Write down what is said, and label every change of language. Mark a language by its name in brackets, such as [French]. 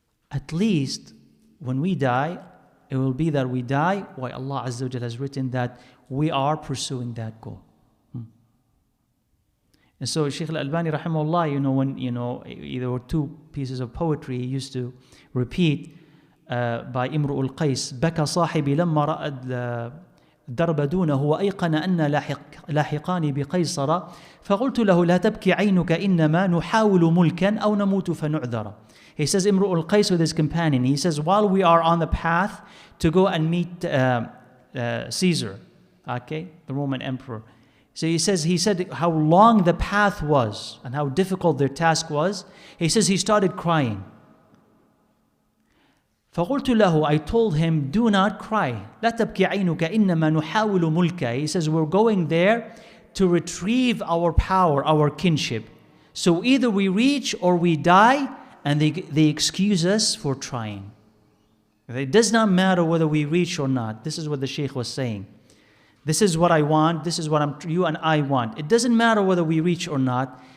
[English] At least when we die, it will be that we die while Allah Azza wa Jalla has written that we are pursuing that goal. And so Shaykh Al-Albani rahimahullah, when, there were two pieces of poetry he used to repeat by Imru al-Qais. [Arabic] بكى صاحبي لما رأى الدرب دونه وأيقن أن لاحقان بقيصر فقلت له لا تبكي عينك إنما نحاول ملكا أو نموت فنعذر. [English] He says, Imru al-Qais with his companion, he says, while we are on the path to go and meet Caesar, the Roman emperor. So he said how long the path was and how difficult their task was. He says he started crying. [Arabic] فقلت له, [English] I told him, do not cry. [Arabic] لا تبكي عينك إنما نحاول ملكا. [English] He says, we're going there to retrieve our power, our kinship. So either we reach or we die, and they excuse us for trying. It does not matter whether we reach or not. This is what the Shaykh was saying. This is what I want. This is what you and I want. It doesn't matter whether we reach or not.